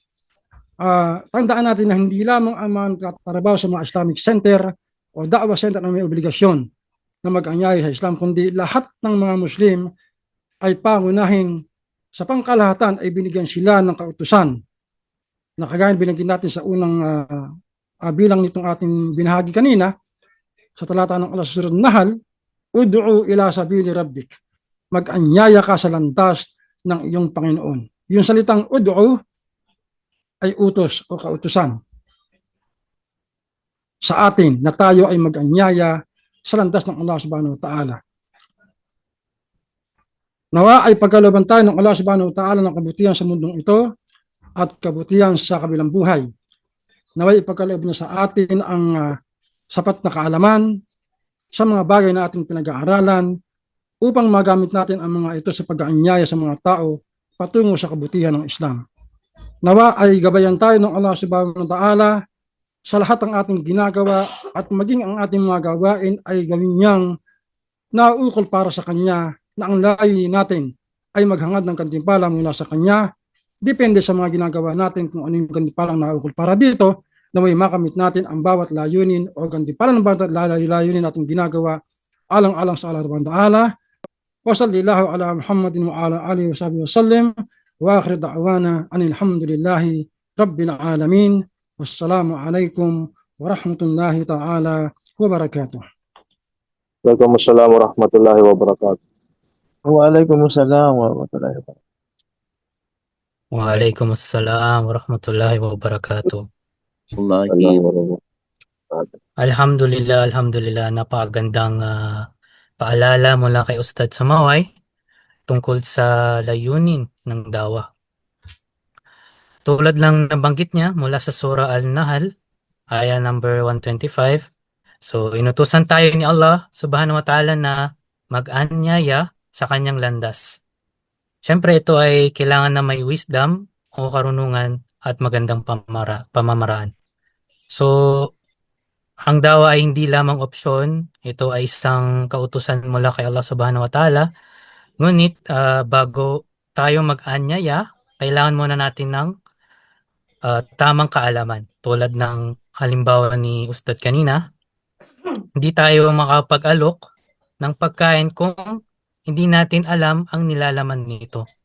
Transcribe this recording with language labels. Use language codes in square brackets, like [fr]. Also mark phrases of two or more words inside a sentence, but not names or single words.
[tl] Tandaan natin na hindi lamang ang mga katrabaho sa mga Islamic Center o Da'wah Center na may obligasyon na mag-anyaya sa Islam, kundi lahat ng mga Muslim ay pangunahing sa pangkalahatan ay binigyan sila ng kautusan na kagaya binigyan natin sa unang bilang nitong ating binahagi kanina sa talata ng Allah sa surah Nahl, [ar] ادع إلى سبيل ربك, [tl] mag-anyaya ka sa landas ng iyong Panginoon. Yung salitang ud'u ay utos o kautusan sa atin na tayo ay mag-anyaya sa landas ng Allah [ar] سبحانه وتعالى. [tl] Nawa ay pagkalooban tayo ng Allah [ar] سبحانه وتعالى [tl] ng kabutihan sa mundong ito at kabutihan sa kabilang buhay. Nawa ay pagkaloob niya sa atin ang sapat na kaalaman sa mga bagay na ating pinag-aaralan upang magamit natin ang mga ito sa pag-aanyaya sa mga tao patungo sa kabutihan ng Islam. Nawa ay gabayan tayo ng Allah [ar] سبحانه وتعالى [tl] sa lahat ng ating ginagawa at maging ang ating mga gawain ay gawin niyang nauukol para sa Kanya na ang layunin natin ay maghangad ng kantimpala mula sa Kanya. Depende sa mga ginagawa natin kung ano yung kantimpalang nauukol para dito na may makamit natin ang bawat layunin o kantimpala ng bawat layunin natin ginagawa alang-alang sa Allah [ar] سبحانه وتعالى. وصلى الله على محمد وعلى آله وصحبه وسلم وآخر دعوانا أن الحمد لله رب العالمين. والسلام عليكم ورحمة الله تعالى وبركاته. وعليكم السلام ورحمة الله وبركاته. وعليكم السلام ورحمة الله وبركاته. وعليكم السلام ورحمة الله وبركاته. Assalamualaikum. الحمد لله، الحمد لله. [tl] Napakagandang paalala mula kay Ustad Sumaway tungkol sa layunin ng dawa. Tulad lang nabanggit niya mula sa Surah Al-Nahl, aya number 125. So, inutusan tayo ni Allah [ar] سبحانه وتعالى [tl] na mag-anyaya sa kanyang landas. Siyempre, ito ay kailangan na may wisdom o karunungan at magandang pamamaraan. So, ang dawa ay hindi lamang opsyon. Ito ay isang kautusan mula kay Allah [ar] سبحانه وتعالى. [tl] Ngunit, bago tayo mag-anyaya, kailangan muna natin ng tamang kaalaman. Tulad ng halimbawa ni Ustad kanina, hindi tayo makapag-alok ng pagkain kung hindi natin alam ang nilalaman nito.